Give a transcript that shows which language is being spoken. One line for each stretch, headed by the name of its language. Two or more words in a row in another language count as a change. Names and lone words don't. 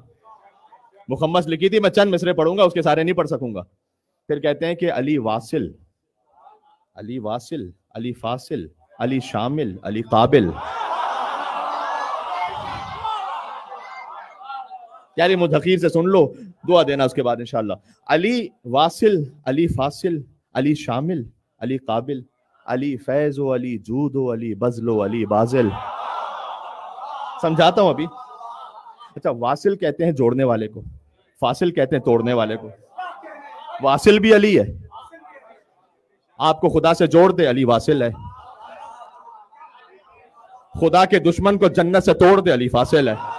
Urdu: مخمس لکھی تھی، میں چند مصرے پڑھوں گا، اس کے سارے نہیں پڑھ سکوں گا. پھر کہتے ہیں کہ علی واصل، علی واصل، علی فاصل، علی شامل، علی قابل. یاری مدحقیر سے سن لو، دعا دینا اس کے بعد انشاءاللہ. علی واصل، علی فاصل، علی شامل، علی قابل، علی فیض و علی جود و علی بذل و علی بازل. سمجھاتا ہوں ابھی. اچھا واصل کہتے ہیں جوڑنے والے کو، فاصل کہتے ہیں توڑنے والے کو. واصل بھی علی ہے، آپ کو خدا سے جوڑ دے علی واصل ہے. خدا کے دشمن کو جنت سے توڑ دے علی فاصل ہے.